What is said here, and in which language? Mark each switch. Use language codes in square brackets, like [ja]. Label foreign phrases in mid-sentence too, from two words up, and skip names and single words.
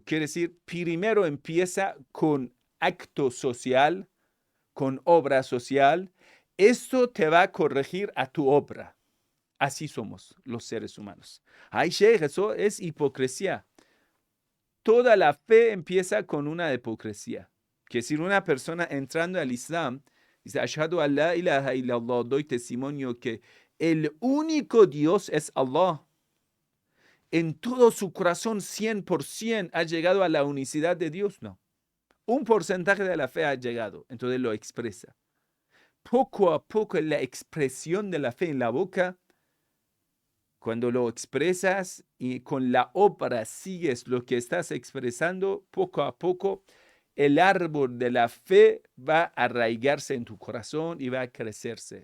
[es] Quiere decir, primero empieza con acto social, con obra social. Esto te va a corregir a tu obra. Así somos los seres humanos. Ay, Sheikh, eso es hipocresía. Toda la fe empieza con una hipocresía. Que si una persona entrando al Islam dice, [ar] أشهد أن لا إله إلا الله, [es] doy testimonio que el único Dios es Allah. En todo su corazón 100% ha llegado a la unicidad de Dios, no. Un porcentaje de la fe ha llegado, entonces lo expresa. Poco a poco la expresión de la fe en la boca, cuando lo expresas y con la obra sigues lo que estás expresando, poco a poco el árbol de la fe va a arraigarse en tu corazón y va a crecerse.